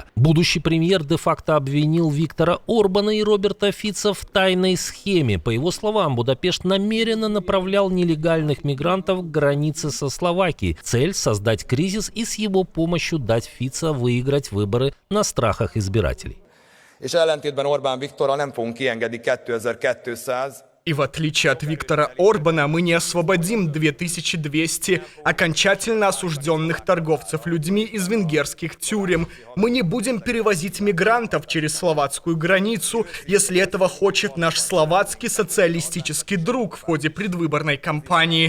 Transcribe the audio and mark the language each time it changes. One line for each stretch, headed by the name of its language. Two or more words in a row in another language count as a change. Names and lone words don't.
Russian: Будущий премьер де-факто обвинил Виктора Орбана и Роберта Фица в тайной схеме. По его словам, Будапешт намеренно направлял нелегальных мигрантов к границе со Словакией. Цель – создать кризис и с его помощью дать Фица выиграть выборы на страхах избирателей.
Hungarian: És ellentétben Orbán Viktorral nem fogunk kiengedni 2200.
Russian: И в отличие от Виктора Орбана, мы не освободим 2200 окончательно осужденных торговцев людьми из венгерских тюрем. Мы не будем перевозить мигрантов через словацкую границу, если этого хочет наш словацкий социалистический друг в ходе предвыборной кампании.